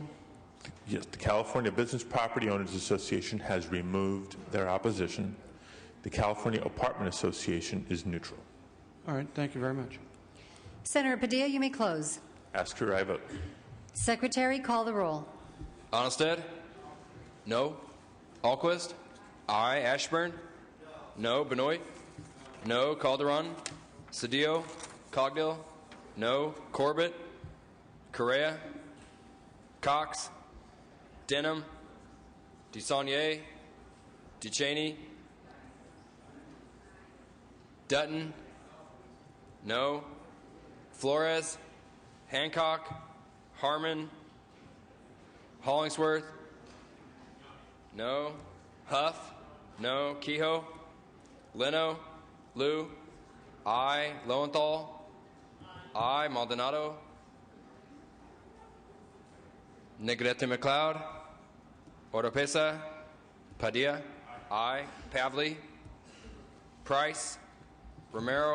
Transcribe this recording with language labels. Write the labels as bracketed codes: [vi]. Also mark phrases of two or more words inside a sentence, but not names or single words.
[en] Yes, the California Business Property Owners Association has removed their opposition. The California Apartment Association is neutral. All right, thank you very much. Senator Padilla, you may close. Ask for your aye vote. Secretary, call the roll. Onnested? No. Alquist? Aye. Ashburn? No. Benoit? No. Calderon? Cedillo? Cogdill? No. Corbett? Correa? Cox? Denham? DeSaulnier? Ducheney? Dutton? No. Flores? Hancock? Harmon? Hollingsworth? No. Huff? No. Kehoe? Leno? Liu? Aye. Lowenthal? Aye. Maldonado? Negrete McLeod? Oropesa? Padilla? Aye. Pavley? Price? Romero?